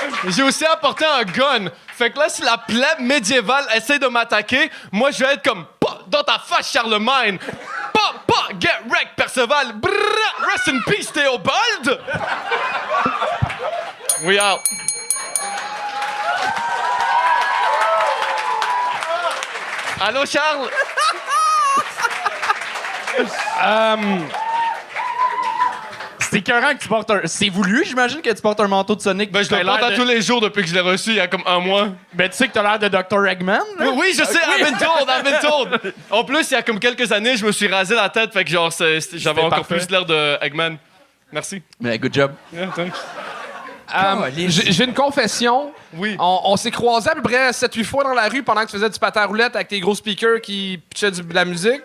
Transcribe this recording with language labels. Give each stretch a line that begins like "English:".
French: J'ai aussi apporté un gun. Fait que là, si la plèbe médiévale essaie de m'attaquer, moi, je vais être comme « Pas dans ta face, Charlemagne! Pas,
English: get wrecked, Perceval! Brrr, rest in peace, Théobald! » We out.
French: Allô, Charles? C'est écœurant que tu portes un... C'est voulu, j'imagine, que tu portes un manteau de Sonic. Ben, je le porte à tous les jours depuis que je l'ai reçu il y a comme un mois. Ben, tu sais que t'as l'air de Dr. Eggman, là? Oui, je sais,
English: I've been told.
French: En plus, il y a comme quelques années, je me suis rasé la tête, fait que genre, j'avais encore parfait. plus l'air de Eggman. Merci. Mais
English: good job. Yeah, thanks.
French: J'ai une confession. Oui. On s'est croisés à peu près 7-8 fois dans la rue pendant que tu faisais du patin à roulette avec tes gros speakers qui pitchaient de la musique.